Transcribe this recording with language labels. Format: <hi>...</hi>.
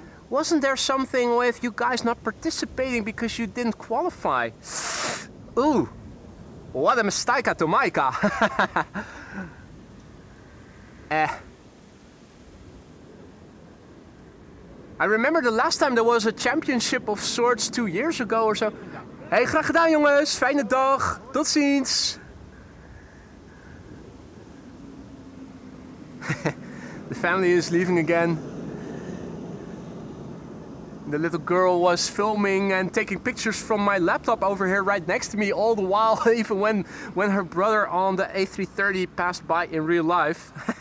<en>Wasn't there something with you guys not participating because you didn't qualify? Ooh, what a mistake, Tomaika. I remember the last time there was a championship of sorts 2 years ago or so.</en> <nl>Hey, graag gedaan jongens, fijne dag, tot ziens.</nl> <en>The family is leaving again. The little girl was filming and taking pictures from my laptop over here right next to me all the while, even when her brother on the A330 passed by in real life.</en>